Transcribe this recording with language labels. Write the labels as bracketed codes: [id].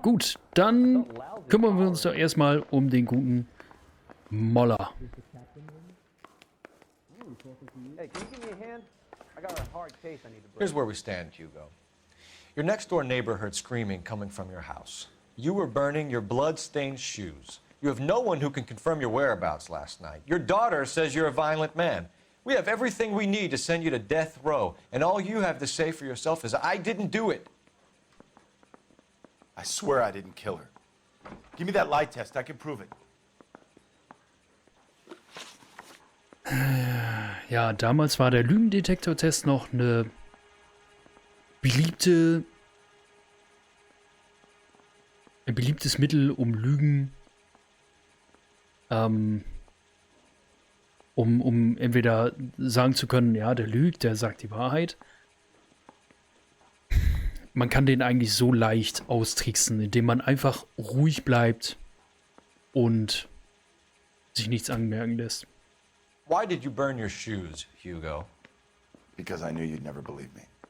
[de] Gut, dann kümmern wir uns doch erstmal um den guten Moller. [en] Hey, can you give me a hand? I got a hard case I need to break. Here's where we stand, Hugo. Your next-door neighbor heard screaming coming from your house. You were burning your blood-stained shoes. You have no one who can confirm your whereabouts last night. Your daughter says you're a violent man. We have everything we need to send you to death row, and all you have to say for yourself is, I didn't do it. I swear I didn't kill her. Give me that lie test. I can prove it. [de] Ja, damals war der Lügendetektor-Test noch ein beliebtes Mittel, um Lügen, um entweder sagen zu können, ja, der lügt, der sagt die Wahrheit. Man kann den eigentlich so leicht austricksen, indem man einfach ruhig bleibt und sich nichts anmerken lässt. [en] Why did you burn your shoes, Hugo? Because I knew you'd never believe me.